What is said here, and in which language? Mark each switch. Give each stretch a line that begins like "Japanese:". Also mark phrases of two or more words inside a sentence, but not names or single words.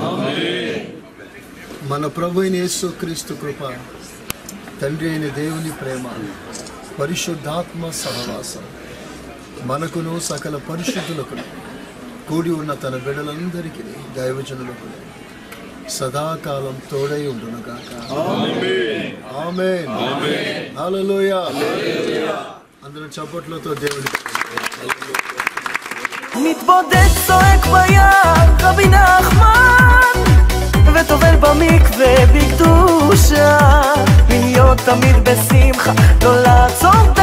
Telugu: మన ప్రభు అయిన యేసుక్రీస్తు కృప, తండ్రి అయిన దేవుని ప్రేమ, పరిశుద్ధాత్మ సహవాసం మనకును సకల పరిశుద్ధులకు కూడి ఉన్న తన బిడ్డలందరికీ దైవజనులకు సదాకాలం తోడై ఉండునుగాక. ఆమేన్. హల్లెలూయా. అందరూ చప్పట్లతో దేవుడికి
Hebrew: מתבודד צועק ביער רבי נחמן וטובל במקווה בקדושה להיות תמיד בשמחה לא לעצור